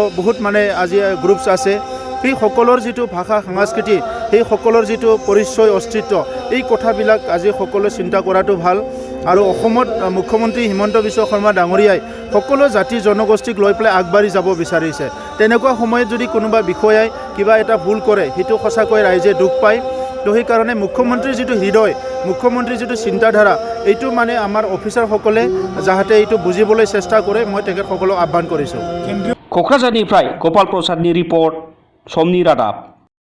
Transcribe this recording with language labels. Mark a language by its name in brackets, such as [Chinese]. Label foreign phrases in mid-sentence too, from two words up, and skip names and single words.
[Assamese] বহুত মানে আজি গ্ৰুপছ আছে সেই সকলৰ যিটো ভাষা সংস্কৃতি সেই সকলৰ যিটো পৰিচয় অস্তিত্ব এই কথাবিলাক আজি সকলোৱে চিন্তা কৰাটো ভাল আৰু অসমত মুখ্যমন্ত্ৰী হিমন্ত বিশ্ব শৰ্মা ডাঙৰীয়াই সকলো জাতি জনগোষ্ঠীক লৈ পেলাই আগবাঢ়ি যাব বিচাৰিছে তেনেকুৱা সময়ত যদি কোনোবা বিষয়াই কিবা এটা ভুল কৰে সেইটো সঁচাকৈ ৰাইজে দুখ পায় তো সেইকাৰণে মুখ্যমন্ত্ৰীৰ যিটো হৃদয় মুখ্যমন্ত্ৰীৰ যিটো চিন্তাধাৰা এইটো মানে আমাৰ অফিচাৰসকলে যাতে এইটো বুজিবলৈ চেষ্টা কৰে মই তেখেতসকলক আহ্বান কৰিছোঁ। [Bodo] क'क्राझारनिफ्राय गपाल प्रसादनि रिपर्ट समनि रादाब।